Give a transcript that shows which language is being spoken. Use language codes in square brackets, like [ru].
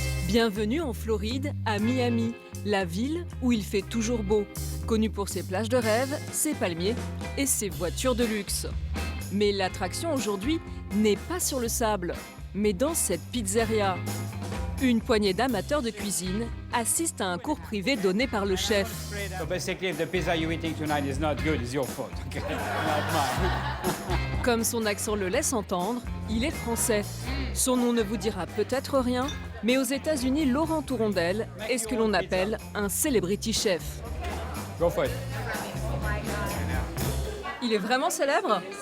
[fr] Bienvenue en Floride, à Miami, la ville où il fait toujours beau, connue pour ses plages de rêve, ses palmiers et ses voitures de luxe. Mais l'attraction aujourd'hui n'est pas sur le sable, mais dans cette pizzeria. Une poignée d'amateurs de cuisine assistent à un cours privé donné par le chef. [en] So basically, if the pizza you're eating tonight is not good, it's your fault. Okay? Not mine. [fr] Comme son accent le laisse entendre, il est français. Son nom ne vous dira peut-être rien, mais aux États-Unis, Laurent Tourondel est ce que l'on appelle un celebrity chef. [en] Go for it. [fr] Il est vraiment célèbre?